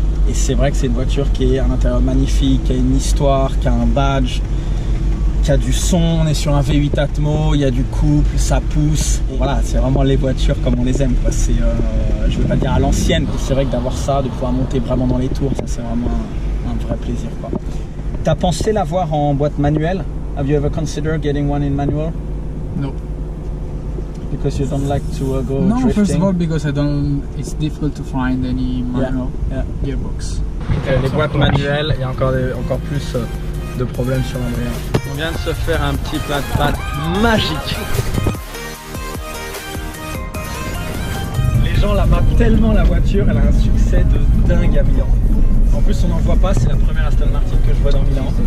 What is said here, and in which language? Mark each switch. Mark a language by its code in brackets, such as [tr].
[fr] Et c'est vrai que c'est une voiture qui est à l'intérieur magnifique, qui a une histoire, qui a un badge, qui a du son. On est sur un V8 Atmo, il y a du couple, ça pousse. Et voilà, c'est vraiment les voitures comme on les aime quoi. C'est, je ne veux pas dire à l'ancienne, c'est vrai que d'avoir ça, de pouvoir monter vraiment dans les tours, ça c'est vraiment un vrai plaisir quoi. T'as pensé l'avoir en boîte manuelle? [en] Have you ever considered getting one in manual? No. Because you don't like to go No, drifting? first of all, because I don't. It's difficult to find any manual gearbox. [fr] Les boîtes manuelles, il y a encore plus de problèmes sur Andrea. On vient de se faire un petit plat de pâtes magique. Les gens là-bas tellement la voiture, elle a un succès de dingue à Milan. En plus on n'en voit pas, c'est la première Aston Martin que je vois dans Milan.